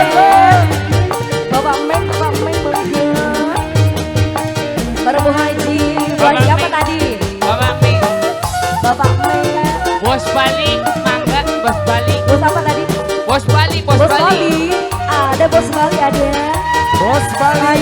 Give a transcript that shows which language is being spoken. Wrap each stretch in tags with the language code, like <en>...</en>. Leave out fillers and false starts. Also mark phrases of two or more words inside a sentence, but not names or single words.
<id>Bapak Meng begitu. Baru Bu Haji, buat siapa tadi? Bapak Meng. Bapak Meng. Bos Bali, mangga Bos Bali. Bos apa tadi? Bos Bali, Bos Bali. Ada Bos Bali ada. Bos Bali.</id>